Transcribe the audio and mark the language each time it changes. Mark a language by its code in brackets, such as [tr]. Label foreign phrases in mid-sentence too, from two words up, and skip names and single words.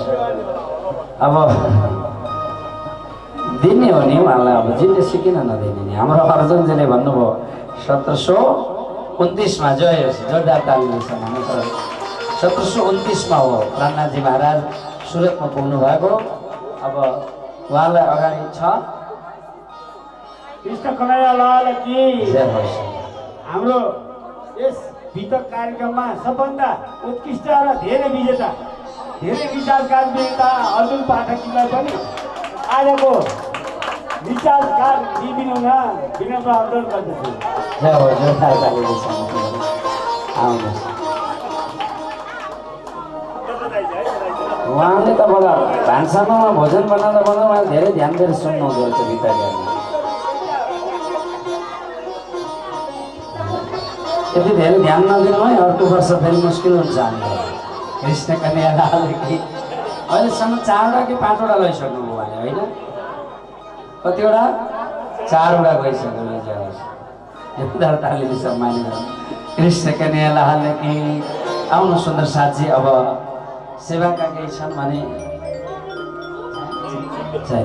[ne] अब दिने हो नि उहाँलाई, अब जिन्देसी किन नदिने नि। हाम्रो अर्जुनजीले भन्नुभयो 1729मा, जय होस्, जोरदार तालीले सम्मान। 1729मा हो प्राणनाथजी महाराज सुरतमा पुग्नु भएको। अब उहाँलाई अगाडि छ [hi] कृष्ण कन्हैया लाल की [ne] जय होस्। हाम्रो यस वितक कार्यक्रममा सबभन्दा उत्कृष्ट र धेरै विजेता, धेरै विचारकार विजेता अर्जुन पाठकजीलाई पनि आजको विचारकार दिदिनु हुन विनम्र अनुरोध गर्दछु। जय होस्, जोरदार तालीले सम्मान। आउनुहोस्। उहाँले त बडा भान्सामा भोजन बनाउँदा उहाँ धेरै ध्यान दिएर सुन्नुहुँदो रहेछ गीताकारमा। यति धेरै ध्यान नदिनु है, अर्को वर्ष फेरि मुस्किल हुन्छ हामीलाई। [hi] कृष्ण कन्हैया लाल की [ne] अहिलेसम्म 4वटा कि 5वटा लैसक्नुभयो उहाँले, होइन? कतिवटा? 4वटा गइसक्नु। जोरदार तालीले सम्मान गर्नु। [hi] कृष्ण कन्हैया लाल की। [ne] आउनु सुन्दर साथी। अब सेवाका केही छन् भने छैन।